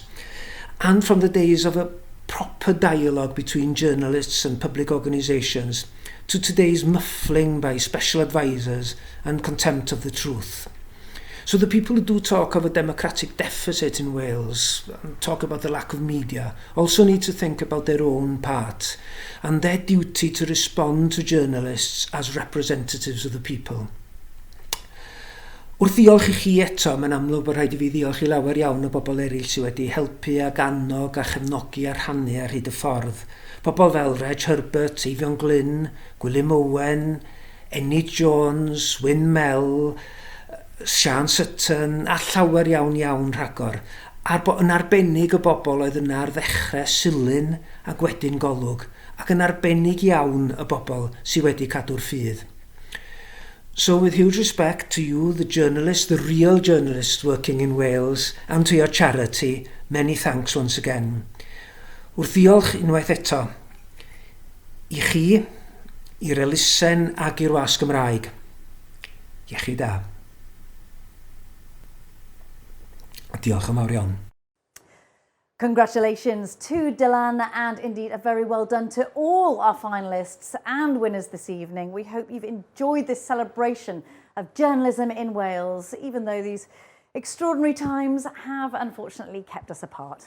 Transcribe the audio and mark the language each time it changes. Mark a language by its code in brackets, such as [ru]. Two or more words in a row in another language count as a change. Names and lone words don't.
[en] And from the days of a proper dialogue between journalists and public organisations to today's muffling by special advisors and contempt of the truth. So the people who do talk of a democratic deficit in Wales and talk about the lack of media also need to think about their own part and their duty to respond to journalists as representatives of the people. [cy] Wrth ddiolch i chi eto, mae'n amlwg bod rhaid i fi ddiolch i lawer iawn o bobl eraill sydd wedi helpu ag annog a chefnogi a rhannu ar hyd y ffordd. Pobl fel Reg Herbert, Eifion Glyn, Gwilym Owen, Enid Jones, Wyn Mel, Sian Sutton a llawer iawn rhagor. Yn arbennig y bobl oedd yna ar ddechrau Silyn ac wedyn Golwg, ac yn arbennig iawn y bobl sydd wedi cadw'r ffydd. [en] So with huge respect to you, the journalist, the real journalist working in Wales, and to your charity, many thanks once again. [cy] Wrth ddiolch unwaith eto i chi, i'r elusen ac i'r wasg Gymraeg. Iechyd da. Diolch yn fawr iawn. [en] Congratulations to Dylan, and indeed a very well done to all our finalists and winners this evening. We hope you've enjoyed this celebration of journalism in Wales, even though these extraordinary times have unfortunately kept us apart.